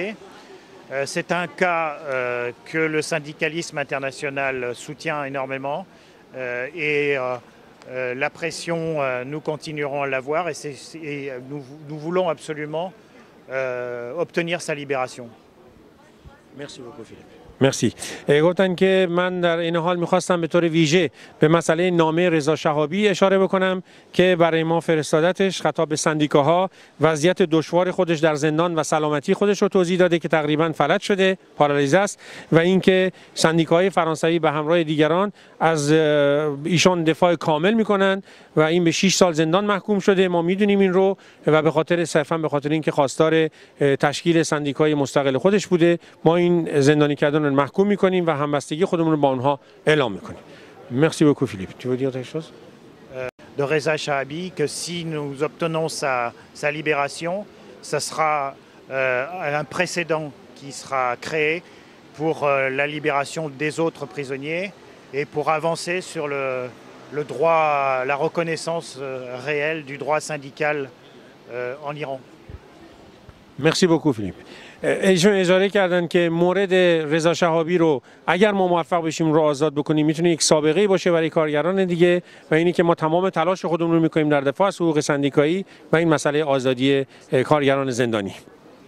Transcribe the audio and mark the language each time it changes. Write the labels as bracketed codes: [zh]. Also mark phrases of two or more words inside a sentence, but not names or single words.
[fr] C'est un cas que le syndicalisme international soutient énormément et la pression, nous continuerons à l'avoir et nous voulons absolument obtenir sa libération. Merci beaucoup Philippe. [fa] مرسی. گفتن که من در این حال میخواستم به طور ویژه به مسئله نامه رضا شهابی اشاره بکنم که برای ما فرستادتش، خطاب به سندیکاها، وضعیت دشوار خودش در زندان و سلامتی خودش رو توضیح داده که تقریبا فلج شده، پارالیزه است و اینکه سندیکاهای فرانسوی به همراه دیگران از ایشان دفاع کامل میکنن و این به 6 سال زندان محکوم شده. ما میدونیم این رو و به خاطر صرفا به خاطر اینکه خواستار تشکیل سندیکای مستقل خودش بوده ما این زندانی کردن محکوم میکنیم و همبستگی خودمون رو با اونها اعلام میکنیم. [fr] Merci beaucoup Philippe. Tu veux dire quelque chose? De Reza Shahabi, que si nous obtenons sa libération, ça sera un précédent qui sera créé pour la libération des autres prisonniers et pour avancer sur le droit, la reconnaissance réelle du droit syndical en Iran. Merci beaucoup Philippe. [fa] ایشون اشاره کردن که مورد رضا شهابی رو اگر ما موفق بشیم رو آزاد بکنیم میتونه یک سابقه باشه برای کارگران دیگه و اینی که ما تمام تلاش خودمون رو میکنیم در دفاع از حقوق سندیکایی و این مسئله آزادی کارگران زندانی.